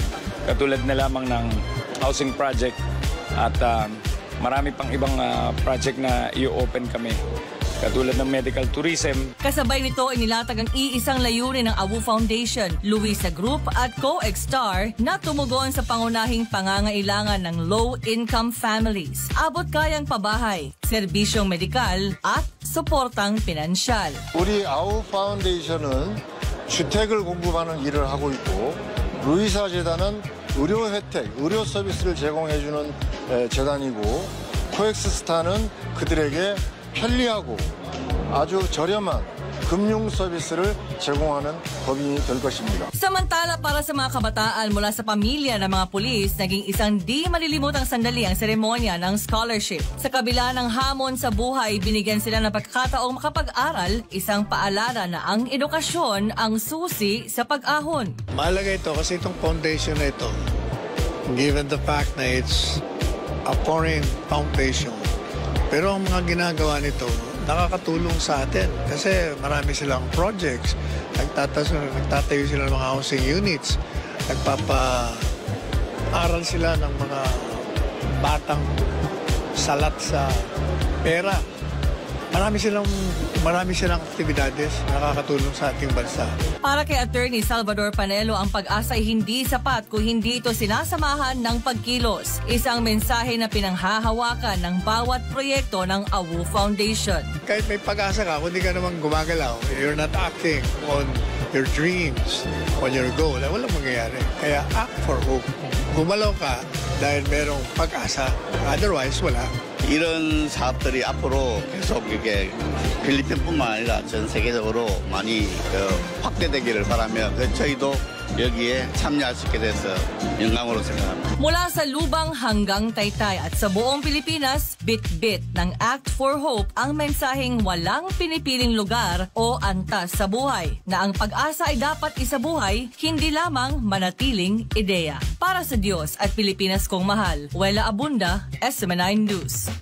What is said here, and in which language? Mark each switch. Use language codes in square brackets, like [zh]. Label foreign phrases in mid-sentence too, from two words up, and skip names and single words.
[tl] Katulad na lamang ng [en] housing project [tl] at marami pang ibang project na i-open kami, katulad ng [en] medical tourism. [tl] Kasabay nito inilatag ang iisang layunin ng AWU Foundation, Luisa Group at COEXTOR na tumugon sa pangunahing pangangailangan ng [en] low-income families. [tl] Abot kayang pabahay, serbisyong medikal at suportang pinansyal. [ko] 우리 AWU 파운데이션은 주택을 공급하는 일을 하고 있고 루이사 재단은 의료 혜택, 의료 서비스를 제공해주는 재단이고 코엑스스타는 그들에게 편리하고 아주 저렴한 금융 서비스를 제공하는 법인이 될 것입니다. [tl] Samantala para sa mga kabataan mula sa pamilya ng mga pulis, naging isang di malilimutang sandali ang seremonya ng scholarship. Sa kabila ng hamon sa buhay, binigyan sila ng pagkakataong makapag-aral, isang paalala na ang edukasyon ang susi sa pag-ahon. Mahalaga ito kasi itong foundation na ito, [en] given the fact na it's a foreign foundation, [tl] pero ang mga ginagawa nito nakakatulong sa atin kasi marami silang projects, nagtatayo sila ng mga [en] housing units, [tl] nagpapa-aral sila ng mga batang salat sa pera. Marami silang aktibidades na nakakatulong sa ating bansa. Para kay Attorney Salvador Panelo, ang pag-asa ay hindi sapat kung hindi ito sinasamahan ng pagkilos. Isang mensahe na pinanghahawakan ng bawat proyekto ng AWU Foundation. Kahit may pag-asa ka, kung hindi ka naman gumagalaw, [en] you're not acting on your dreams, on your goal, [tl] walang mangyayari. Kaya [en] act for hope. [tl] Gumalaw ka dahil merong pag-asa. Otherwise, wala. [ko] 이런 사업들이 앞으로 계속 이렇게 필리핀뿐만 아니라 전 세계적으로 많이 확대되기를 바라며 저희도 여기에 참여할 수 있게 돼서 영광으로 생각합니다. [tl] Mula sa Lubang hanggang Taytay at sa buong Pilipinas, bit-bit ng Act for Hope ang mensaheng walang pinipiling lugar o antas sa buhay, na ang pag-asa ay dapat isabuhay, hindi lamang manatiling ideya. Para sa Diyos at Pilipinas kong mahal, Wela Abunda, SMNI News.